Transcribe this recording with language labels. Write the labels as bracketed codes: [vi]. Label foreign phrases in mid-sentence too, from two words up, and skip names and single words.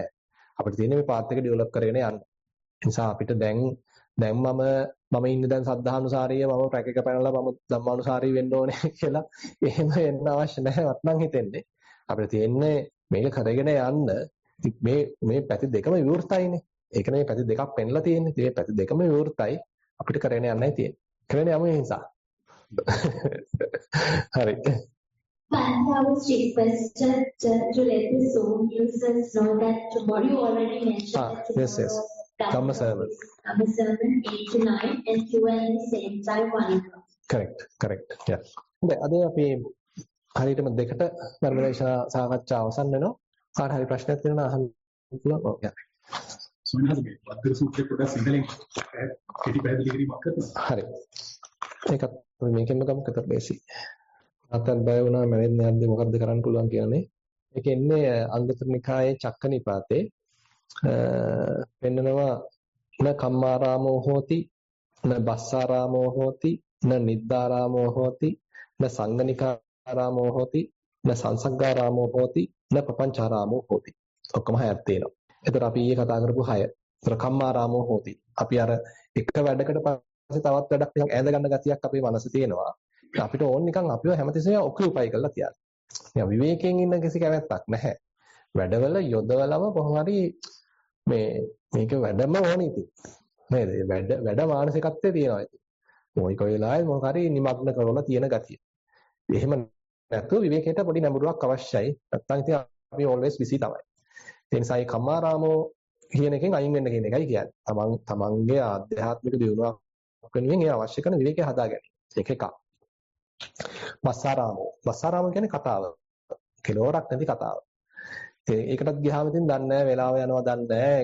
[si] අපිට තියෙන්නේ මේ පාත් එක ඩෙවලොප් කරගෙන යන්න. ඒ නිසා අපිට දැන් මම ඉන්නේ දැන් සද්ධානුසාරීය මම ට්‍රැක් එක පැනලා මම ධම්මානුසාරී වෙන්න ඕනේ කියලා එහෙම වෙන්න අවශ්‍ය නැහැ වත්නම් හිතෙන්නේ. අපිට තියෙන්නේ මේක කරගෙන යන්න මේ පැති දෙකම විවෘතයිනේ. ඒක නේ පැති දෙකක් පෙන්ලා තියෙන්නේ. මේ පැති දෙකම විවෘතයි. අපිට කරගෙන යන්නයි තියෙන්නේ. කරගෙන යමු ඒ නිසා. හරි. [en] I was requested to let the Zoom users know that tomorrow you already mentioned that tomorrow yes. Dhamma sermon 8 to 9 and Q&A same time 1 o'clock. Correct. Yeah. [si] අද අපි හරියටම දෙකට ධර්මදේශනා සාකච්ඡාව අවසන් වෙනවා. කාට හරි ප්‍රශ්නයක් තියෙනවා අහන්න පුළුවන්. ඔව් යා. සුනිහස් මේ වද්දර සූත්‍රේ පොඩ්ඩක් සිංහලෙන් කෙටි පැහැදිලි කිරීමක් කරනවා. හරි. ඒකත් මේකෙන්ම ගමු කතර බේසි. අතල් බය වුණා මැරෙන්න යද්දී මොකද්ද කරන්න පුළුවන් කියන්නේ. ඒක එන්නේ අංගුත්තර නිකායේ චක්ක නිපාතේ පෙන්නනවා [pi] න කම්මාරාමෝ හෝති න බස්සාරාමෝ හෝති න නිද්දාරාමෝ හෝති න සංගනිකාරාමෝ හෝති න සංසග්ගාරාමෝ හෝති න පපංචාරාමෝ හෝති. [si] ඔක්කොම හයක් තියෙනවා. එතකොට අපි ඊයේ කතා කරපු හය. එතකොට [pi] කම්මාරාමෝ හෝති. [si] අපි අර එක වැඩකට පස්සේ තවත් වැඩක් ටිකක් ඈඳ ගන්න ගතියක් අපේ මනසේ තියෙනවා. අපිට ඕන නිකන් අපිව හැමතිස්සෙම ඔකියුපයි කරලා තියන්න. නිකන් විවේකයෙන් ඉන්න කිසි කැමැත්තක් නැහැ. වැඩවල යොදවලම කොහොම හරි මේක වැඩම ඕනේ ඉතින්. නේද? වැඩ මානසිකත්වයේ තියෙනවා ඉතින්. මොකක් වෙලාවෙ මොකක් හරි නිමග්න කරලා තියෙන ගතිය. එහෙම නැත්නම් විවේකයට පොඩි නැඹුරුවක් අවශ්‍යයි. නැත්නම් ඉතින් අපි [en] always busy [si] තමයි. ඒ නිසා මේ කම්මාරාමෝ කියන එකෙන් අයින් වෙන්න කියන එකයි කියන්නේ. තමන්ගේ ආධ්‍යාත්මික දියුණුවක් වෙනුවෙන් ඒ අවශ්‍ය කරන විවේකය හදා ගැනීම. ඒක එකක්. බස්සාරාමෝ කියන්නේ කතාව. කෙලවරක් නැති කතාව. ඒකටත් ගියාම ඉතින් දන්නේ නැහැ වෙලාව යනවා දන්නේ නැහැ.